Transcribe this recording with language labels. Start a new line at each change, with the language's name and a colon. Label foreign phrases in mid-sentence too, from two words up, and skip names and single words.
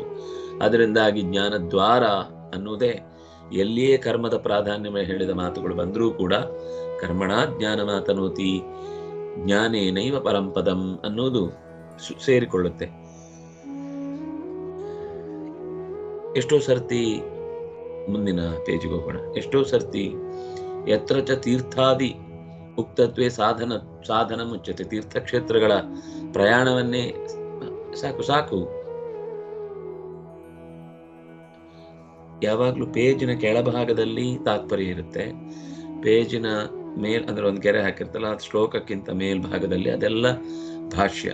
Kannada: ಅದರಿಂದಾಗಿ ಜ್ಞಾನದ್ವಾರ ಅನ್ನುವುದೇ ಎಲ್ಲಿಯೇ ಕರ್ಮದ ಪ್ರಾಧಾನ್ಯ ಹೇಳಿದ ಮಾತುಗಳು ಬಂದರೂ ಕೂಡ
Sanskrit: ಕರ್ಮಣ ಜ್ಞಾನ ಮಾತನೋತಿ ಜ್ಞಾನೇನೈವ ಪರಂಪದಂ
Kannada: ಅನ್ನೋದು ಸೇರಿಕೊಳ್ಳುತ್ತೆ. ಎಷ್ಟೋ ಸರ್ತಿ, ಮುಂದಿನ ಪೇಜಿಗೆ ಹೋಗೋಣ, ಎಷ್ಟೋ ಸರ್ತಿ
Sanskrit: ಯತ್ರ ಚ ತೀರ್ಥಾದಿ ಉಕ್ತತ್ವೇ ಸಾಧನ ಮುಚ್ಚತೆ.
Kannada: ತೀರ್ಥಕ್ಷೇತ್ರಗಳ ಪ್ರಯಾಣವನ್ನೇ ಸಾಕು. ಯಾವಾಗ್ಲೂ ಪೇಜಿನ ಕೆಳಭಾಗದಲ್ಲಿ ತಾತ್ಪರ್ಯ ಇರುತ್ತೆ, ಪೇಜಿನ ಅಂದ್ರೆ ಒಂದು ಗೆರೆ ಹಾಕಿರ್ತಲ್ಲ, ಅದು ಶ್ಲೋಕಕ್ಕಿಂತ ಮೇಲ್ಭಾಗದಲ್ಲಿ ಅದೆಲ್ಲ ಭಾಷ್ಯ.